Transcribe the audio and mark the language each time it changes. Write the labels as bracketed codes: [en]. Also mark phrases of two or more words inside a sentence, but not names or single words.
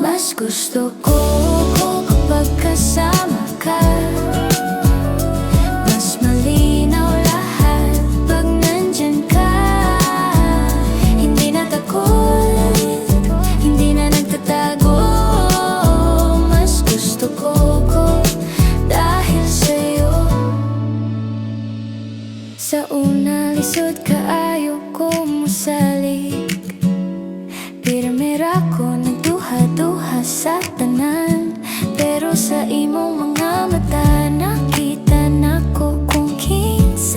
[tl] Mas gusto ko kapag kasama ka, mas malinaw lahat pag nandyan ka. Hindi na takot, hindi na nagtatago, mas gusto ko dahil sa'yo. [ceb] Sa una lisod ka, ayaw ko musalik, pirmira ko nagduha-duha sa tanan. Pero sa imong mga mata nakita na ko kung